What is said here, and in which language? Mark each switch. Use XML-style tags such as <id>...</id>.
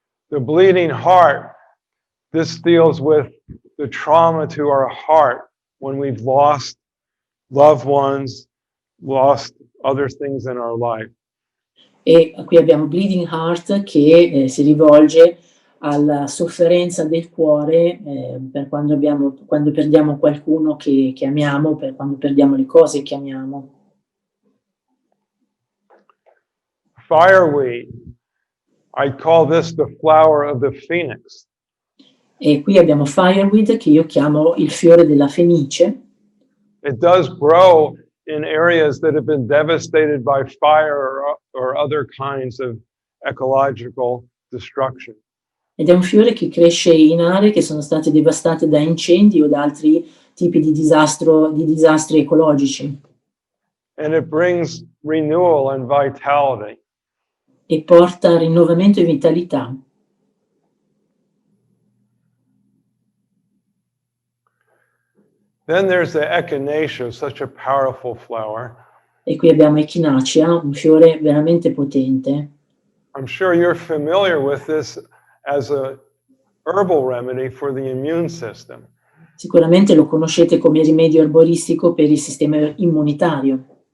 <en>The bleeding heart, this deals with the trauma to our heart when we've lost loved ones, lost other things in our life.</en> <it>E qui abbiamo Bleeding Heart che si rivolge alla sofferenza del cuore per quando perdiamo qualcuno che amiamo, per quando perdiamo le cose che amiamo.</it> <en>Fireweed, I call this the flower of the phoenix.</en> <it>E qui abbiamo Fireweed che io chiamo il fiore della fenice.</it> <en>It does grow in areas that have been devastated by fire or other kinds of ecological destruction.</en> <it>Ed è un fiore che cresce in aree che sono state devastate da incendi o da altri tipi di disastri ecologici.</it> <en>And it brings renewal and vitality.</en> <it>E porta rinnovamento e vitalità.</it> <en>Then there's the echinacea, such a powerful flower.</en> <it>E qui abbiamo Echinacea, un fiore veramente potente.</it> <en>I'm sure you're familiar with this as a herbal remedy for the immune system.</en> <it>Sicuramente lo conoscete come rimedio erboristico per il sistema immunitario.</it>